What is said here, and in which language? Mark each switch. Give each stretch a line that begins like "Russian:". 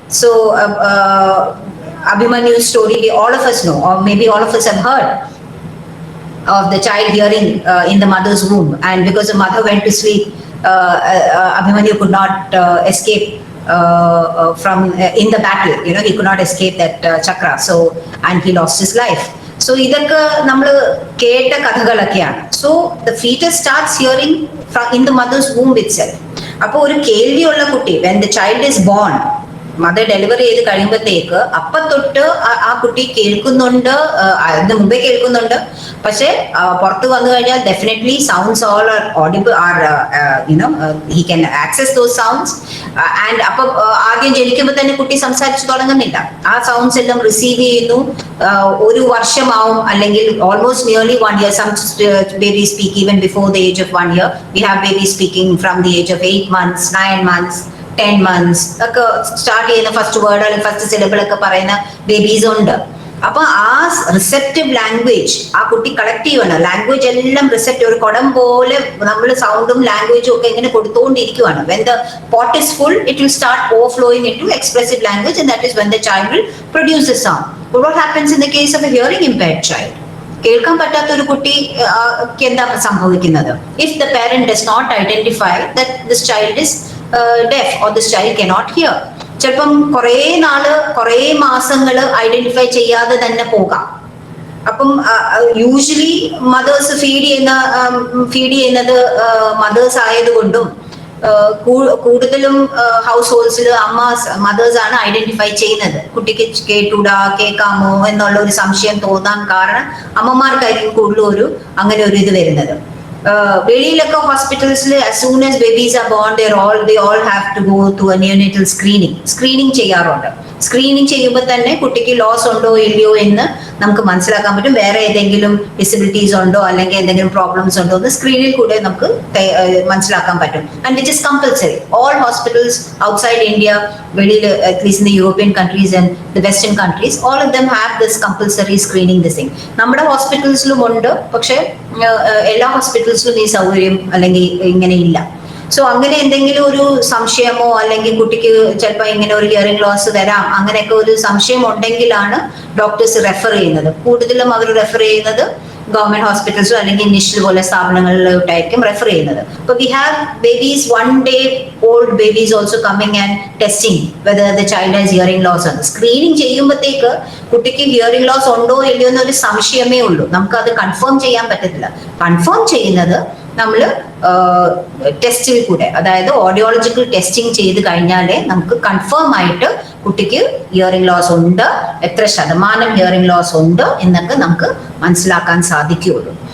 English: So Abhimanyu's story, all of us know, or maybe all of us have heard of the child hearing in the mother's womb, and because the mother went to sleep, Abhimanyu could not escape from in the battle. He could not escape that chakra. So, and he lost his life.
Malayalam: So ഇതൊക്കെ നമ്മൾ കേട്ട കഥകളൊക്കെയാണ്.
English: So the fetus starts hearing in the mother's womb itself.
Malayalam: അപ്പോൾ ഒരു കേൾവിയുള്ള കുട്ടി,
English: when the child is born,
Malayalam: mother delivery ചെയ്ത് കഴിയുമ്പോഴത്തേക്ക് അപ്പൊ തൊട്ട് ആ കുട്ടി കേൾക്കുന്നുണ്ട്, അതിന് മുമ്പേ കേൾക്കുന്നുണ്ട്. പക്ഷെ പുറത്ത് വന്നു കഴിഞ്ഞാൽ
English: Definitely sounds all are audible are he can access those sounds.
Malayalam: And അപ്പൊ ആദ്യം ജനിക്കുമ്പോൾ തന്നെ കുട്ടി സംസാരിച്ചു തുടങ്ങുന്നില്ല. ആ സൗണ്ട്സ് എല്ലാം റിസീവ് ചെയ്യുന്നു. ഒരു വർഷമാവും, അല്ലെങ്കിൽ
English: Almost nearly 1 year. Some babies speak even before the age of 1 year. We have babies speaking from the age of 8 months, 9 months, 10 months
Malayalam: ഒക്കെ സ്റ്റാർട്ട് ചെയ്യുന്ന ഫസ്റ്റ് വേർഡ് അല്ലെങ്കിൽ ഫസ്റ്റ് സിലബിൾ ഒക്കെ പറയുന്ന ബേബീസ് ഉണ്ട്. അപ്പൊ ആ റിസെപ്റ്റീവ് ലാംഗ്വേജ് ആ കുട്ടി കളക്ട് ചെയ്യണം. ലാംഗ്വേജ് എല്ലാം റിസെപ്റ്റീവ്, ഒരു കുടം പോലെ നമ്മൾ സൗണ്ടും ലാംഗ്വേജും ഒക്കെ ഇങ്ങനെ കൊടുത്തുകൊണ്ടിരിക്കുകയാണ്.
English: When the pot is full, it will start overflowing into expressive language, and that is when the child will produce the sound. But what happens in the case of a hearing impaired child?
Malayalam: കേൾക്കാൻ പറ്റാത്ത ഒരു കുട്ടിക്ക് എന്താ സംഭവിക്കുന്നത്?
English: If the parent does not identify that this child is deaf or this child cannot hear,
Malayalam: ചിലപ്പം കുറേ നാള് കുറേ മാസങ്ങള് ഐഡന്റിഫൈ ചെയ്യാതെ തന്നെ പോകാം. അപ്പം യൂഷ്വലി മദേഴ്സ് ഫീഡ് ചെയ്യുന്നത് മദേഴ്സ് ആയതുകൊണ്ടും കൂടുതലും ഹൗസ് ഹോൾഡ്സിൽ മദേഴ്സ് ആണ് ഐഡന്റിഫൈ ചെയ്യുന്നത്. കുട്ടിക്ക് കേട്ടൂടാ, കേൾക്കാമോ എന്നുള്ള ഒരു സംശയം തോന്നാൻ കാരണം അമ്മമാർക്കായിരിക്കും കൂടുതലും അങ്ങനെ ഒരു ഇത് വരുന്നത്. വെളിയിലൊക്കെ ഹോസ്പിറ്റൽസിൽ
English: as soon as babies are born they all have to go to a neonatal screening ചെയ്യാറുണ്ട്.
Malayalam: സ്ക്രീനിങ് ചെയ്യുമ്പോൾ തന്നെ കുട്ടിക്ക് ലോസ് ഉണ്ടോ ഇല്ലയോ എന്ന് നമുക്ക് മനസ്സിലാക്കാൻ പറ്റും. വേറെ ഏതെങ്കിലും ഡിസബിലിറ്റീസ് ഉണ്ടോ അല്ലെങ്കിൽ എന്തെങ്കിലും പ്രോബ്ലംസ് ഉണ്ടോ എന്ന് സ്ക്രീനിൽ കൂടെ നമുക്ക് മനസ്സിലാക്കാൻ പറ്റും.
English: And which is compulsory. All hospitals outside India, വെളിയിൽ at least in the European countries and the western countries, all of them have this compulsory screening this thing.
Malayalam: നമ്മുടെ ഹോസ്പിറ്റൽസിലും ഉണ്ട്, പക്ഷെ എല്ലാ ഹോസ്പിറ്റൽസിലും ഈ സൗകര്യം അല്ലെങ്കിൽ ഇങ്ങനെ ഇല്ല. സോ അങ്ങനെ എന്തെങ്കിലും ഒരു സംശയമോ അല്ലെങ്കിൽ കുട്ടിക്ക് ചിലപ്പോൾ ഇങ്ങനെ ഒരു ഹിയറിംഗ് ലോസ് വരാം, അങ്ങനെയൊക്കെ ഒരു സംശയം ഉണ്ടെങ്കിലാണ് ഡോക്ടേഴ്സ് റെഫർ ചെയ്യുന്നത്. കൂടുതലും അവർ റെഫർ ചെയ്യുന്നത് ഗവൺമെന്റ് ഹോസ്പിറ്റൽസോ അല്ലെങ്കിൽ നിഷിൽ പോലെ സ്ഥാപനങ്ങളിലോട്ടായിരിക്കും റെഫർ ചെയ്യുന്നത്. അപ്പോൾ
English: We have babies 1 day old babies also coming and testing whether the child has hearing loss.
Malayalam: Screening ചെയ്യുമ്പോഴത്തേക്ക് കുട്ടിക്ക് ഹിയറിംഗ് ലോസ് ഉണ്ടോ ഇല്ലയോ എന്നൊരു സംശയമേ ഉള്ളൂ. നമുക്കത് കൺഫേം ചെയ്യാൻ പറ്റത്തില്ല. കൺഫേം ചെയ്യുന്നത് നമ്മൾ ടെസ്റ്റിൽ കൂടെ, അതായത് ഓഡിയോളജിക്കൽ ടെസ്റ്റിംഗ് ചെയ്ത് കഴിഞ്ഞാലേ നമുക്ക് കൺഫേം ആയിട്ട് കുട്ടിക്ക് ഹിയറിംഗ് ലോസ് ഉണ്ട്, എത്ര ശതമാനം ഹിയറിംഗ് ലോസ് ഉണ്ട് എന്നൊക്കെ നമുക്ക് മനസ്സിലാക്കാൻ സാധിക്കുകയുള്ളൂ.